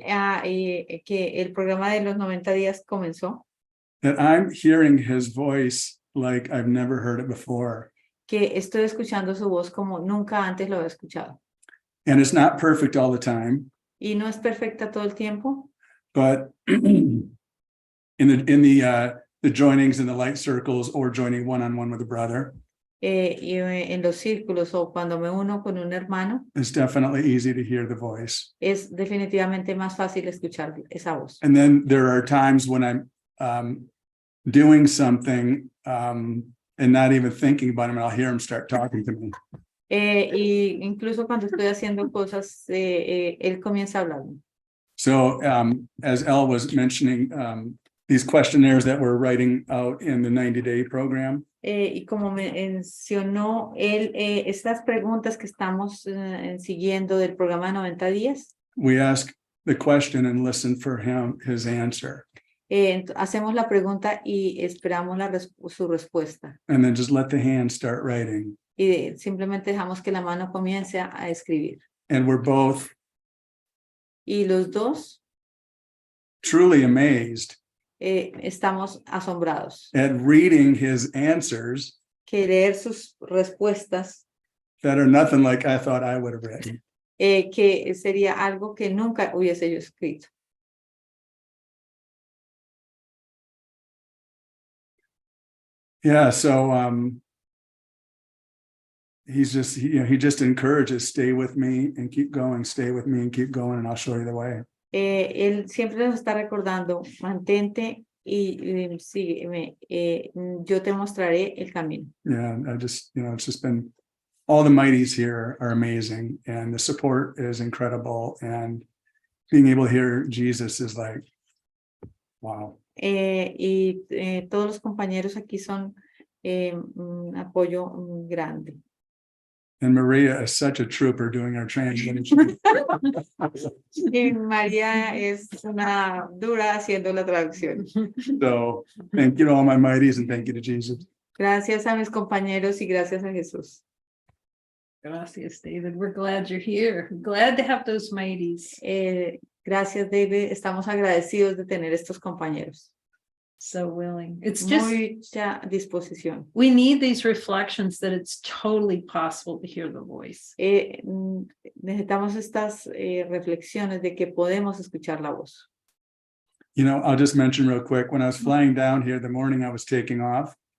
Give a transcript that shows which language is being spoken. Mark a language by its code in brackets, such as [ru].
[es] Que el programa de los 90 días comenzó. [en] That I'm hearing his voice like I've never heard it before. [es] Que estoy escuchando su voz como nunca antes lo he escuchado. [en] And it's not perfect all the time. [es] Y no es perfecta todo el tiempo. [en] But in the joinings in the light circles or joining one-on-one with a brother. [es] Y en los círculos o cuando me uno con un hermano. [en] It's definitely easy to hear the voice. [es] Es definitivamente más fácil escuchar esa voz. [en] And then there are times when I'm doing something and not even thinking about him, and I'll hear him start talking to me. [es] Y incluso cuando estoy haciendo cosas, él comienza a hablar. [en] So as Elle was mentioning, these questionnaires that we're writing out in the 90-day program. [es] Y como mencionó él, estas preguntas que estamos siguiendo del programa de 90 días. [en] We ask the question and listen for his answer. [es] Hacemos la pregunta y esperamos su respuesta. [en] And then just let the hand start writing. [es] Y simplemente dejamos que la mano comience a escribir. [en] And we're both [es] y los dos [en] truly amazed [es] estamos asombrados [en] at reading his answers [es] que leer sus respuestas [en] that are nothing like I thought I would have written. [es] Que sería algo que nunca hubiese yo escrito. [en] Yeah, so he just encourages, stay with me and keep going, stay with me and keep going, and I'll show you the way. [es] Él siempre nos está recordando, mantente y sígueme, yo te mostraré el camino. [en] Yeah, I just, it's just been, all the mighties here are amazing, and the support is incredible, and being able to hear Jesus is like, wow. [es] Todos los compañeros aquí son un apoyo grande. [en] And Maria is such a trooper doing our translation. [es] Y María es una dura haciendo la traducción. [en] So thank you to all my mighties and thank you to Jesus. [es] Gracias a mis compañeros y gracias a Jesús. Gracias, David. [en] We're glad you're here. Glad to have those mighties. [es] Gracias, David. Estamos agradecidos de tener estos compañeros. [en] So willing. It's just, [es] Mucha disposición. [en] we need these reflections that it's totally possible to hear the voice. [es] Necesitamos estas reflexiones de que podemos escuchar la voz. [en] You know, I'll just mention real quick, when I was flying down here the morning I was taking off,